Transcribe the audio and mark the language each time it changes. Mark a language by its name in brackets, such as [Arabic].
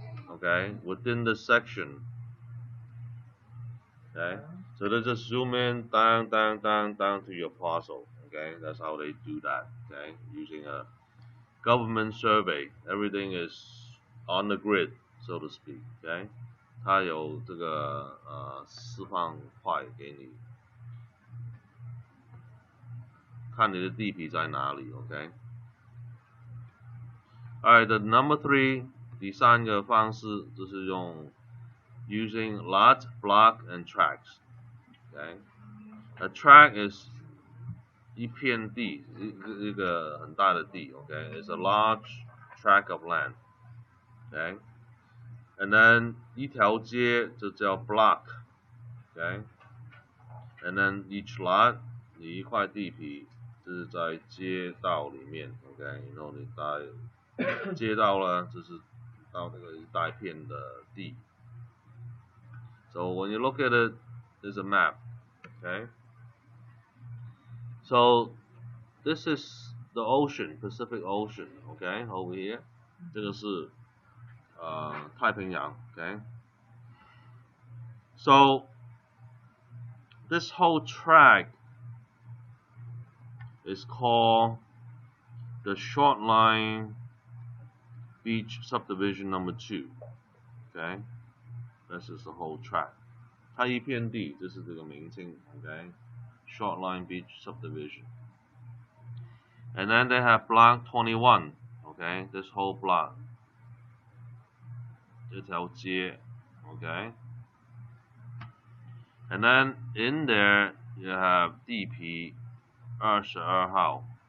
[English] Okay, within the section. Okay, so they just zoom in, down to your parcel. Okay, that's how they do that. Okay, using a government survey, everything is on the grid, so to speak. [Chinese] Okay， 它有这个示范块给你，看你的地皮在哪里。 [English] OK， Alright, the number 3， [Chinese] 第三个方式就是用 [English] using lot, block, and tracts. [Chinese] Okay, [English] a tract is [Chinese] 一片地，一个很大的地。 [English] Okay, it's a large tract of land. Okay, and then [Chinese] 一条街就叫 [English] block. [Chinese] Okay, [English] and then each lot [Chinese] 你一块地皮就是在街道里面。 OK， 然后你在街道呢，就是到那个一大片的地。 [English] So when you look at it, there's a map. Okay, so this is the ocean, Pacific Ocean. [Chinese] Okay, [English] over here， [Chinese] 这个是太平洋。 [English] Okay, so this whole tract is called the Shortline Beach Subdivision number 2. Okay, this is the whole tract. [Chinese] 它一片地，这是这个名称。 [English] Okay, Shortline Beach Subdivision. And then they have block 21. Okay, this whole block. [Chinese] 这条街。Okay. [English] And then in there you have [Chinese] 地皮22号。